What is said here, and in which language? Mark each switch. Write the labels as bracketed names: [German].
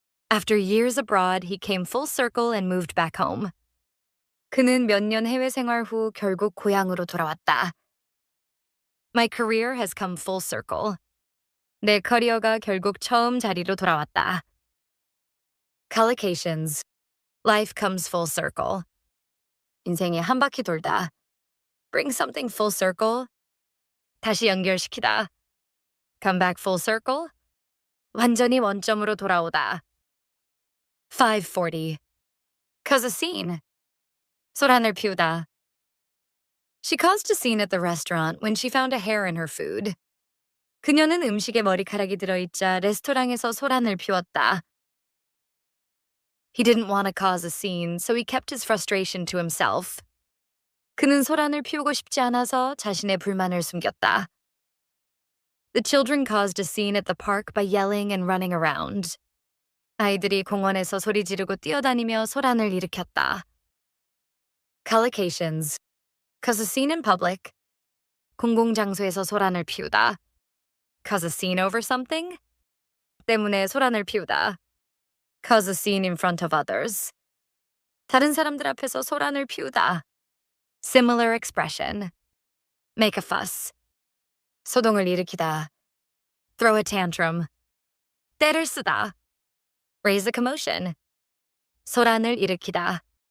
[English] After years abroad, he came full circle and moved back home. [Korean] 그는 몇 년 해외 생활 후 결국 고향으로 돌아왔다. [English] My career has come full circle. [Korean] 내 커리어가 결국 처음 자리로 돌아왔다. [English] Collocations. Life comes full circle. [Korean] 인생이 한 바퀴 돌다. [English] Bring something full circle. [Korean] 다시 연결시키다. [English] Come back full circle. [Korean] 완전히 원점으로 돌아오다. [English] 540. Cause a scene. [Korean] 소란을 피우다. [English] She caused a scene at the restaurant when she found a hair in her food. [Korean] 그녀는 음식에 머리카락이 들어있자 레스토랑에서 소란을 피웠다. [English] He didn't want to cause a scene, so he kept his frustration to himself. [Korean] 그는 소란을 피우고 싶지 않아서 자신의 불만을 숨겼다. [English] The children caused a scene at the park by yelling and running around. [Korean] 아이들이 공원에서 소리 지르고 뛰어다니며 소란을 일으켰다. [English] Collocations. Cause a scene in public. [Korean] 공공장소에서 소란을 피우다. [English] Cause a scene over something. [Korean] 때문에 소란을 피우다. [English] Cause a scene in front of others. [Korean] 다른 사람들 앞에서 소란을 피우다. [English] Similar expression. Make a fuss. [Korean] 소동을 일으키다. [English] Throw a tantrum. [Korean] 떼를 쓰다. [English] Raise a commotion. [Korean] 소란을 일으키다.